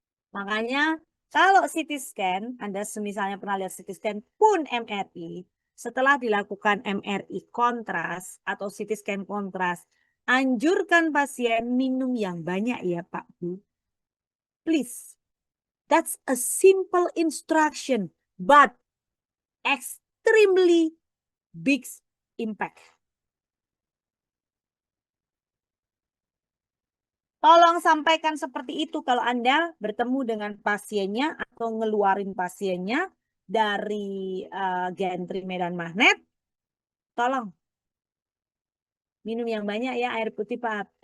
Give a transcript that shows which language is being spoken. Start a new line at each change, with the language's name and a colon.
Indonesian: Makanya kalau CT scan, Anda misalnya pernah lihat CT scan pun MRI, setelah dilakukan MRI kontras atau CT scan kontras, anjurkan pasien minum yang banyak ya Pak Bu.
English: Please. That's a simple instruction, but extremely big impact.
Indonesian: Tolong sampaikan seperti itu kalau Anda bertemu dengan pasiennya atau ngeluarin pasiennya dari gantry medan magnet. Tolong minum yang banyak ya air putih Pak.